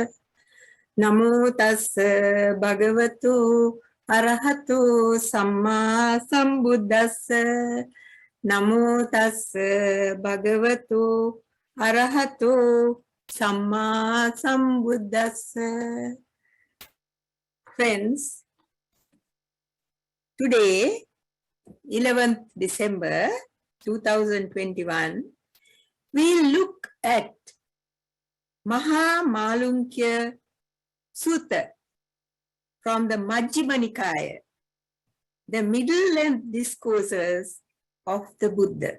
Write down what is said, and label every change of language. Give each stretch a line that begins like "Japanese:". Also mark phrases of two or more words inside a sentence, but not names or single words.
Pali: Namo tassa bhagavato arahato samma sambuddhassa. Namo tassa bhagavato arahato samma sambuddhassa.
English: Friends, today, 11th December 2021, we look at Mahamalunkya Sutta from the
Pali: Majjhima Nikaya,
English: the middle-length discourses of the Buddha.